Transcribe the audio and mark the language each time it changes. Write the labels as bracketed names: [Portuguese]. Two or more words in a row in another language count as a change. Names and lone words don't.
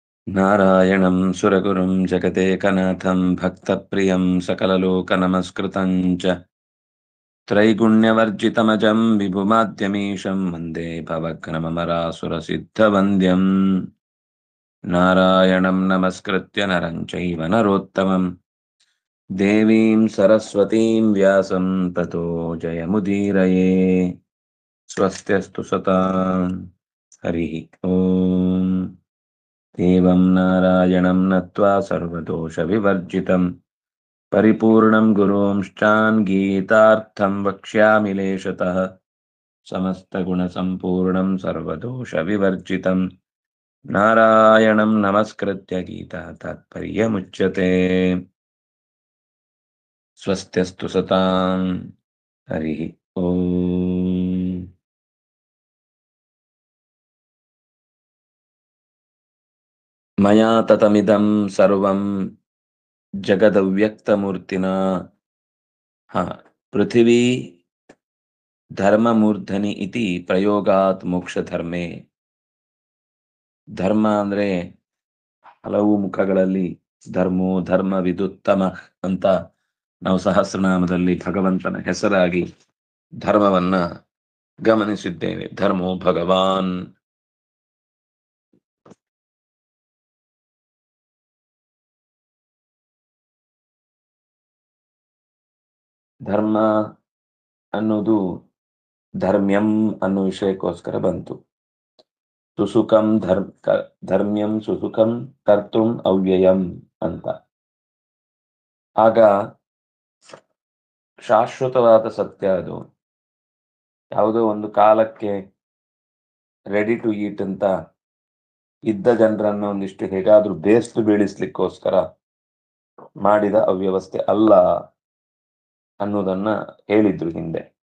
[Sanskrit] ನಾರಾಯಣಂ ಸುರಗುರುಂ ಜಗದೇಕನಾಥಂ ಭಕ್ತಪ್ರಿಯಂ ಸಕಲಲೋಕನಮಸ್ಕೃತಂ ಚ ತ್ರೈಗುಣ್ಯವರ್ಜಿತಮಜಂ ವಿಭುಮಾದ್ಯಮೀಶಂ ವಂದೇ ಭವಘ್ನಮರಾಸುರಸಿದ್ಧವಂದ್ಯಂ ನಾರಾಯಣಂ ನಮಸ್ಕೃತ್ಯ ನರಂ ಚೈವ ನರೋತ್ತಮಂ ದೇವೀಂ ಸರಸ್ವತೀಂ ವ್ಯಾಸಂ ತತೋ ಜಯಮುದೀರಯೇ. ಸ್ವಸ್ತ್ಯಸ್ತು ಸತಾಂ. ಹರಿ ಓಂ. ಏವಂ ನಾರಾಯಣಂ ನತ್ವಾ ಸರ್ವದೋಷವಿವರ್ಜಿತಂ ಪರಿಪೂರ್ಣಂ ಗುರುಂಶ್ಚಾನ್ ಗೀತಾರ್ಥಂ ವಕ್ಷ್ಯಾಮಿ ಲೇಷತಃ ಸಮಸ್ತಗುಣಸಂಪೂರ್ಣಂ ಸರ್ವದೋಷವಿವರ್ಜಿತಂ ನಾರಾಯಣಂ ನಮಸ್ಕೃತ್ಯ ಗೀತಾ ತಾತ್ಪರ್ಯಮುಚ್ಯತೆ. ಸ್ವಸ್ತ್ಯಸ್ತು ಸತಾಂ. ಹರಿ ಓಂ. ಮಯಾ ತತಮಿದಂ ಸರ್ವಂ ಜಗದವ್ಯಕ್ತಮೂರ್ತಿನಾ. ಪೃಥಿವೀ ಧರ್ಮಮೂರ್ಧನಿ ಇತಿ ಪ್ರಯೋಗಾತ್ ಮೋಕ್ಷಧರ್ಮೇ. [Kannada] ಧರ್ಮ ಅಂದ್ರೆ ಹಲವು ಮುಖಗಳಲ್ಲಿ [Sanskrit] ಧರ್ಮೋ ಧರ್ಮ ವಿದುತ್ತಮ [Kannada] ಅಂತ ನಾವು ಸಹಸ್ರನಾಮದಲ್ಲಿ ಭಗವಂತನ ಹೆಸರಾಗಿ ಧರ್ಮವನ್ನ ಗಮನಿಸಿದ್ದೇವೆ. [Sanskrit] ಧರ್ಮೋ ಭಗವಾನ್. [Kannada] ಧರ್ಮ ಅನ್ನೋದು ಧರ್ಮ್ಯಂ ಅನ್ನೋ ವಿಷಯಕ್ಕೋಸ್ಕರ ಬಂತು. [Sanskrit] ಸುಸುಖಂ ಧರ್ಮ್ಯಂ ಸುಸುಖಂ ಕರ್ತುಂ ಅವ್ಯಯಂ ಅಂತ. [Kannada] ಆಗ ಶಾಶ್ವತವಾದ ಸತ್ಯ ಅದು. ಯಾವುದೋ ಒಂದು ಕಾಲಕ್ಕೆ [English] ready to eat [Kannada] ಅಂತ ಇದ್ದ ಜನರನ್ನ ಒಂದಿಷ್ಟು ಹೇಗಾದ್ರೂ ಬೇಸ್ತು ಬೀಳಿಸ್ಲಿಕ್ಕೋಸ್ಕರ ಮಾಡಿದ ಅವ್ಯವಸ್ಥೆ ಅಲ್ಲ ಅನ್ನೋದನ್ನ ಹೇಳಿದ್ರು ಹಿಂದೆ.